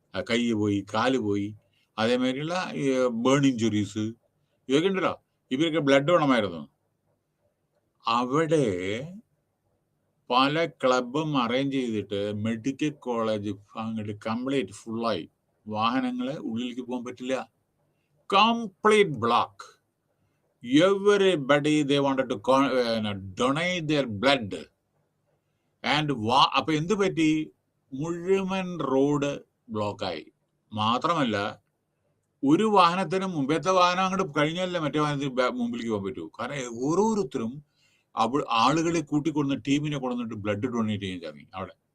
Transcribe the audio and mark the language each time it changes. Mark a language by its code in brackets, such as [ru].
[ml] കൈ പോയി, കാല് പോയി, അതേമാതിരിയുള്ള ബേൺ ഇഞ്ചുറീസ്, ഇതൊക്കെ ഉണ്ടല്ലോ. ഇവരൊക്കെ ബ്ലഡ് വേണമായിരുന്നു. അവിടെ പല ക്ലബും അറേഞ്ച് ചെയ്തിട്ട് മെഡിക്കൽ കോളേജ് അങ്ങോട്ട് കംപ്ലീറ്റ് ഫുള്ളായി. വാഹനങ്ങൾ ഉള്ളിലേക്ക് പോകാൻ പറ്റില്ല. Complete block. [en] Everybody they wanted to donate their blood. [ml] And അപ്പൊ എന്ത് പറ്റി? മുഴുവൻ റോഡ് ബ്ലോക്കായി. മാത്രമല്ല, ഒരു വാഹനത്തിന് മുമ്പത്തെ വാഹനം അങ്ങോട്ട് കഴിഞ്ഞാലേ മറ്റേ വാഹനത്തിന് മുമ്പിലേക്ക് പോകാൻ പറ്റൂ. കാരണം ഓരോരുത്തരും ആളുകളെ കൂട്ടിക്കൊണ്ടുവന്ന് ടീമിനെ കൊണ്ടുവന്നിട്ട് ബ്ലഡ് ഡൊണേറ്റ് ചെയ്യാൻ തുടങ്ങി അവിടെ.